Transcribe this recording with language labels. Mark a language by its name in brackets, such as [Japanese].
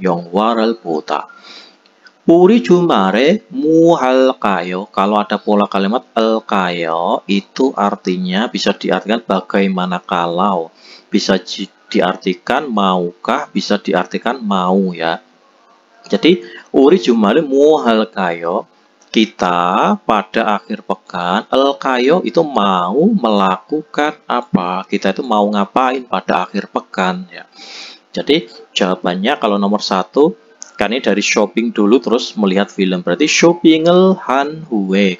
[Korean] 영화를 보다. 우리 주말에 뭐 할까요? [Indonesian] Kalau ada pola kalimat 할까요 itu artinya bisa diartikan bagaimana kalau, bisa diartikan maukah, bisa diartikan mau ya. Jadi [Korean] 우리 주말에 뭐 할까요? [Indonesian] Kita pada akhir pekan, 할까요 itu mau melakukan apa? Kita itu mau ngapain pada akhir pekan ya. Jadi jawabannya kalau nomor 1 kan ini dari shopping dulu terus melihat film, berarti [Korean] shopping을 한 후에.